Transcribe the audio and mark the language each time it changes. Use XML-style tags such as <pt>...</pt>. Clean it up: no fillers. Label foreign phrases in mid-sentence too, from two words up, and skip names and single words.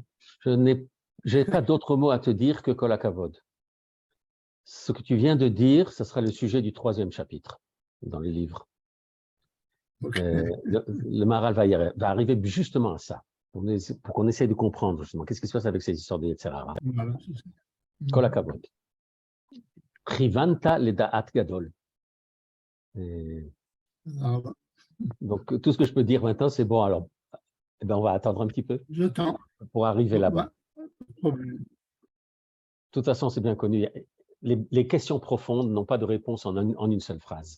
<fr>Je n'ai pas d'autre mot à te dire que</fr> <he>כל הכבוד.</he> <fr>Ce que tu viens de dire, ce sera le sujet du 3e chapitre dans le livre. Okay. Le Maharal va arriver justement à ça, pour qu'on essaie de comprendre justement qu'est-ce qui se passe avec ces histoires de</fr> <he>יצר הרע.</he> <fr>Voilà,</fr> <he>כל הכבוד. כיוונת לדעת גדול.</he> <fr>Donc tout ce que je peux dire maintenant, c'est bon. Alors, eh ben, on va attendre un petit peu. J'attends pour arriver là-bas. De toute façon, c'est bien connu. Les questions profondes n'ont pas de réponse en une seule phrase.</fr>